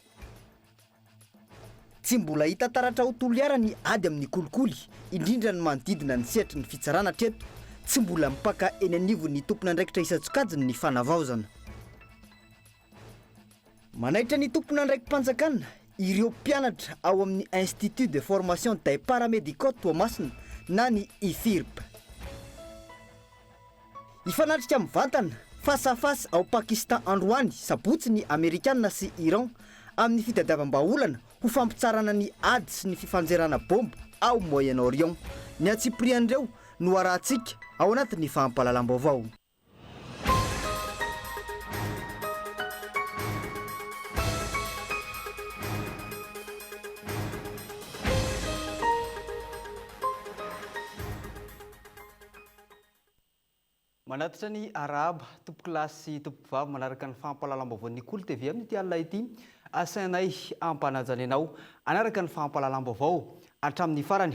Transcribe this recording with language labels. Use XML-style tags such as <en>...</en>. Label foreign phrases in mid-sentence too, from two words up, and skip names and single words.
<mg>Tsy mbola hita taratra ho toliara ny ady amin'ny kolikoly, indrindra ny manodidina ny sehatry ny fitsarana treto, tsy mbola mipaka eny anivo ny tompon'andraikitra isan-tsokajiny ny fanavaozana. Manaitra ny tompon'andraiki-panjakana, ireo mpianatra ao amin'ny Institut de Formation des Paramédicaux Toamasina na ny IFIRP. Ifanatrika mivantana</mg> <fr>face à face</fr> <mg>ao Pakistan androany, sabotsy ny Amerikanina sy Iran amin'ny fitadiavam-baolana ho fampitsarana ny ady sy ny fifanjerana bomba ao Moyen-Orient. Ny atsiprian'ireo no arahantsika ao anatin'ny fahampalalam-baovao. Manatitra ny araba tompokilasy tompovavy manaraka ny fahampalalam-baovao Kolo TV amin'ny ity alina ity, asainay ampanajana ianao anaraka ny fahampalalam-baovao hatramin'ny farany.</mg>